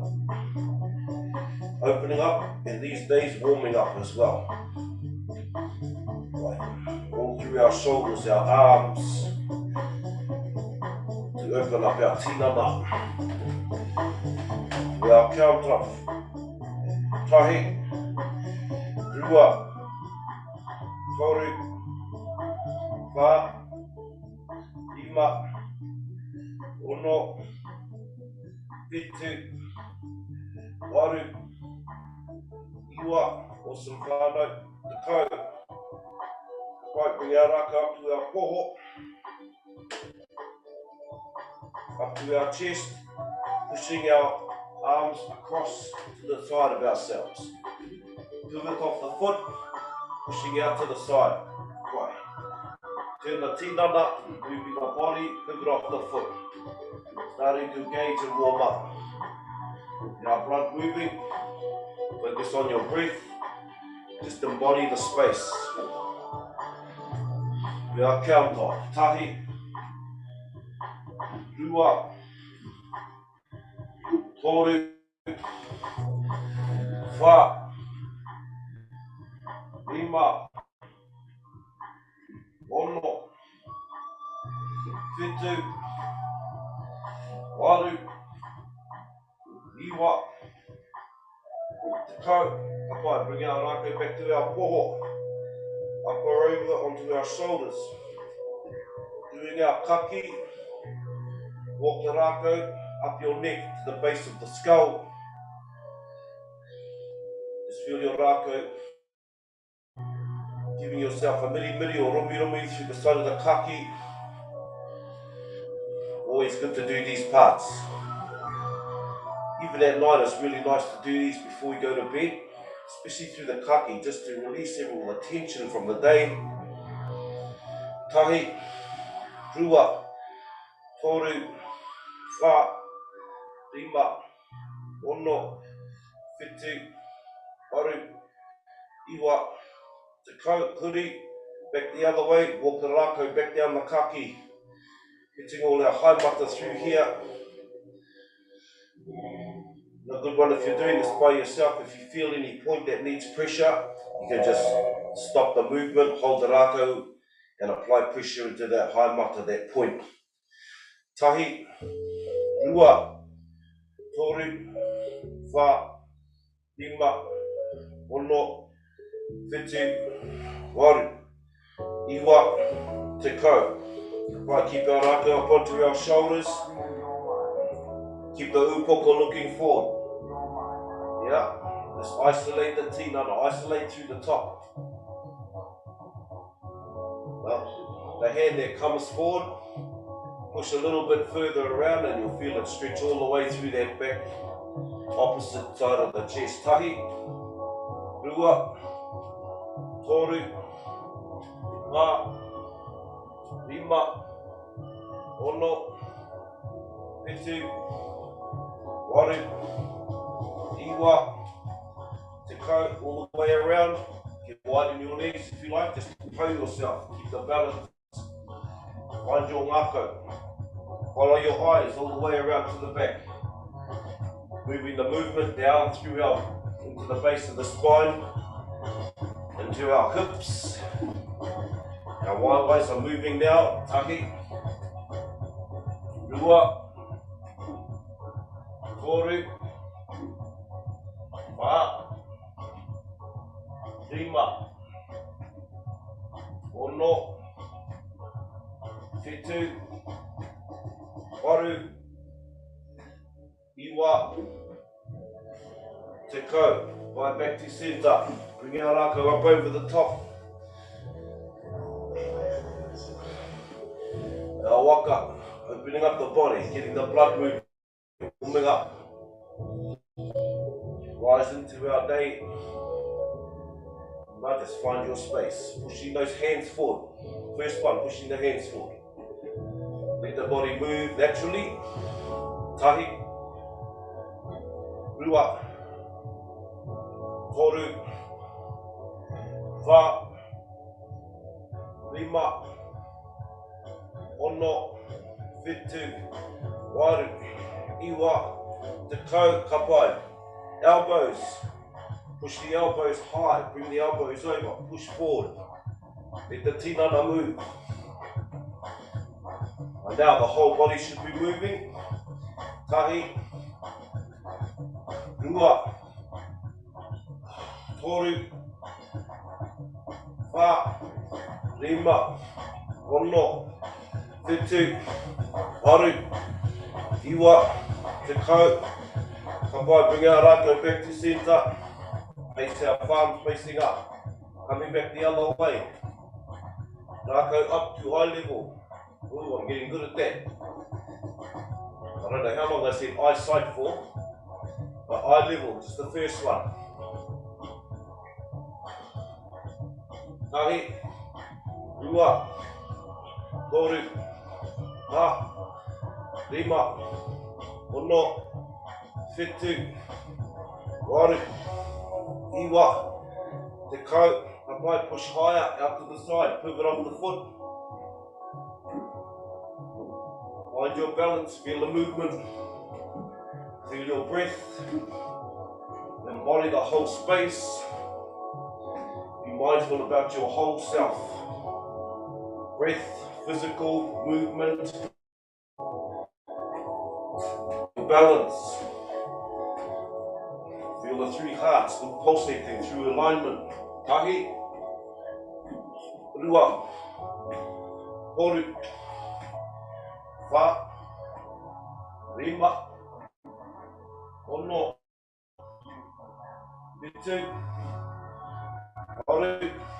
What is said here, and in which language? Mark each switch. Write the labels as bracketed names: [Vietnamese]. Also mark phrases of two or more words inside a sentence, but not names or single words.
[English] Opening up, and these days warming up as well. All through our shoulders, our arms. To open up our tinana. We are count off. [Māori] Tahi, Rua, Toru, Whā, Ima, Ono, Whitu, Waru, Iwa, awesome Whānau, Ngākau. [English] Right, bring our rākau up to our poho. Up to our chest, pushing our arms across to the side of ourselves. Pivot off the foot, pushing out to the side. Right. Turn the tinana, moving the body, pivot off the foot. Starting to engage and warm up. Our blood moving, focus on your breath, just embody the space. We are count off. [Māori] Tahi, Rua, Toru, Whā, Ima, Ono, Whitu, Waru, Iwa, Ngākau. [English] Papa, bring our rākau back to our poho. Upper over onto our shoulders. Doing our kaki. Walk the rākau up your neck to the base of the skull. Just feel your rākau giving yourself a miri or rumi through the side of the kaki. Always good to do these parts. Even at night, it's really nice to do these before we go to bed, especially through the kaki, just to release all the tension from the day. [Māori] Tahi, Rua, Toru, Whā, Rima, Ono, Whitu, Waru, Iwa, Ngākau, Kuri, [English] back the other way, walk the rākau back down the kaki, getting all our high mata through here. A good one if you're doing this by yourself, if you feel any point that needs pressure, you can just stop the movement, hold the rākau, and apply pressure into that high mata, that point. [Māori] Tahi, Rua, Toru, Whā, Rima, Ono, Whitu, Waru, Iwa, Ngākau. [English] Right, keep our rākau up onto our shoulders. Keep the upoko looking forward. Yeah, just isolate the tinana, isolate through the top. Well, the hand there comes forward. Push a little bit further around and you'll feel it stretch all the way through that back, opposite side of the chest. [Māori] Tahi, Rua, Toru, Whā, Rima, Ono, Whitu, Waru, Iwa, Ngākau, [English] all the way around. Get wide in your knees if you like, just toe yourself, keep the balance. Find your ngākau. Follow your eyes all the way around to the back. Moving the movement down through into the base of the spine, into our hips. Our waiwais are moving now. [Māori] Tahi, Rua, Toru, Whā, Rima, Ono, Whitu, Waru, iwa, te kau. [English] Right back to centre. Bring our rākau up over the top. Our waka, opening up the body, getting the blood moving, warming up. Rise into our day. Now just find your space. Pushing those hands forward. First one, pushing the hands forward. Let the body move naturally. [Māori] Tahi. Rua. Toru. Wha. Rima. Ono. Whitu. Wairu. Iwa. Te kau. Kapai. [English] Elbows. Push the elbows high, bring the elbows over, push forward. Let the tinana move. And now the whole body should be moving. [Māori] Tahi. Rua. Toru. Wha. Rima. Ono. Whitu. Waru. Iwa. Te kau. Kapai, [English] bring our rākau back to centre. Face our palms facing up. Coming back the other way. Rākau up to eye level. Ooh, I'm getting good at that. I don't know how long I said eyesight for, but eye level, just the first one. [Māori] Tahi. Rua. Toru. Wha. Rima. Ono. Whitu. Waru. Iwa. Te kau. Kapai, [English] push higher, out to the side, pivot off the foot. Find your balance, feel the movement. Feel your breath. Embody the whole space. Be mindful about your whole self. Breath, physical, movement. Balance. Feel the three hearts pulsating through alignment. [Māori] Tahi. Rua. Toru. Wha. Rima. Ono. Whitu. Waru.